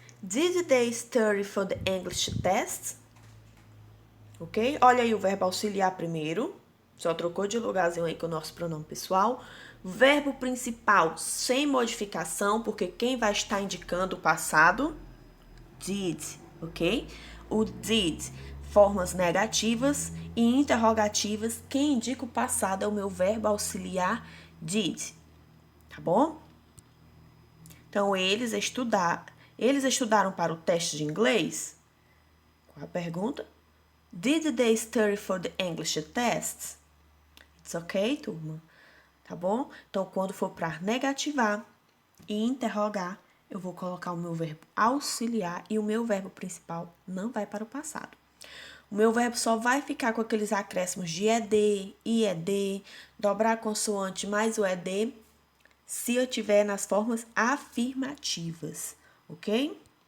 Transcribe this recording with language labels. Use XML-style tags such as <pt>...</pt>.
<en>Did they study for the English test? Ok?</en> <pt>Olha aí o verbo auxiliar primeiro. Só trocou de lugarzinho aí com o nosso pronome pessoal. Verbo principal sem modificação, porque quem vai estar indicando o passado? Did, ok? O did, formas negativas e interrogativas. Quem indica o passado é o meu verbo auxiliar did, tá bom? Então, eles estudaram para o teste de inglês? Qual a pergunta?</pt> <en>Did they study for the English test? It's ok,</en> <pt>turma? Tá bom? Então, quando for para negativar e interrogar, eu vou colocar o meu verbo auxiliar e o meu verbo principal não vai para o passado. O meu verbo só vai ficar com aqueles acréscimos de ED, IED, dobrar a consoante mais o ED, se eu tiver nas formas afirmativas, ok?</pt>